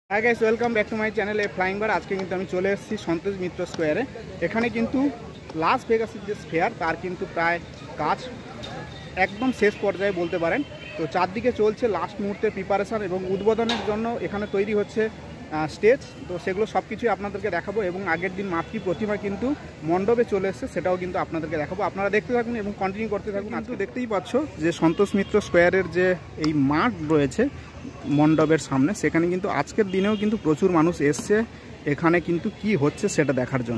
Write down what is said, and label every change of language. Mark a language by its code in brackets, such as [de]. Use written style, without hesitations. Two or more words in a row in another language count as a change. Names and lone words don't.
[en] Hi guys welcome back to my channel A Flying Bar. [bn] আজকে কিন্তু আমি চলে এসেছি সন্তোষ মিত্র স্কোয়ারে। এখানে কিন্তু লাস ভেগাসের যে স্ফেয়ার তার কিন্তু প্রায় কাজ একদম শেষ পর্যায়ে বলতে পারেন। তো চারদিকে চলছে লাস্ট মুহূর্তে প্রিপারেশন এবং উদ্বোধনের জন্য এখানে তৈরি হচ্ছে স্টেজ। তো সেগুলো সব কিছুই আপনাদেরকে দেখাবো এবং আগের দিন মাতৃ প্রতিমা কিন্তু মণ্ডপে চলে এসেছে, সেটাও কিন্তু আপনাদেরকে দেখাবো। আপনারা দেখতে থাকুন এবং কন্টিনিউ করতে থাকুন। আজকে দেখতেই পাচ্ছ যে সন্তোষ মিত্র স্কোয়ারের যে এই মাঠ রয়েছে মণ্ডপের সামনে, সেখানে কিন্তু আজকের দিনেও কিন্তু প্রচুর মানুষ এসছে এখানে কিন্তু কি হচ্ছে সেটা দেখার জন্য।